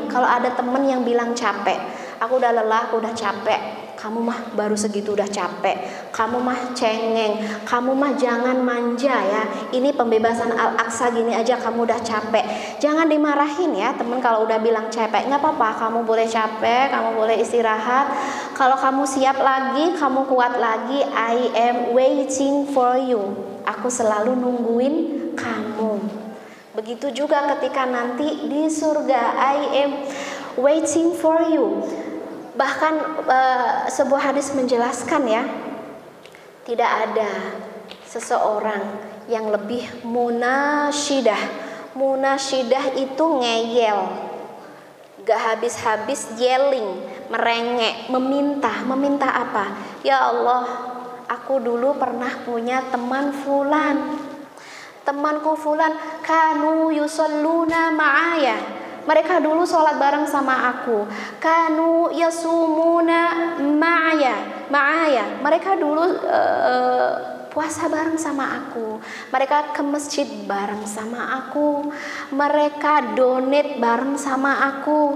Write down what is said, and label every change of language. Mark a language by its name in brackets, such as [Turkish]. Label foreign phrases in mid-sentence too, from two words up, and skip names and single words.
[Indonesian] Kalau ada teman yang bilang capek, aku udah lelah, aku udah capek, kamu mah baru segitu udah capek, kamu mah cengeng, kamu mah jangan manja ya, ini pembebasan Al-Aqsa gini aja kamu udah capek. Jangan dimarahin ya teman kalau udah bilang capek. Nggak apa-apa, kamu boleh capek, kamu boleh istirahat. Kalau kamu siap lagi, kamu kuat lagi, [English] I am waiting for you, [Indonesian] aku selalu nungguin kamu. Begitu juga ketika nanti di surga, [English] I am waiting for you. [Indonesian] Bahkan sebuah hadis menjelaskan ya, tidak ada seseorang yang lebih munasyidah. Munasyidah itu ngeyel, gak habis-habis yelling, merengek, meminta apa? Ya Allah, aku dulu pernah punya teman fulan. [Arabic] Temanku fulan كانوا يصلون معي. [Indonesian] Mereka dulu sholat bareng sama aku. [Arabic] كانوا يصومون معي. [Indonesian] Mereka dulu puasa bareng sama aku. Mereka ke masjid bareng sama aku. Mereka donate bareng sama aku.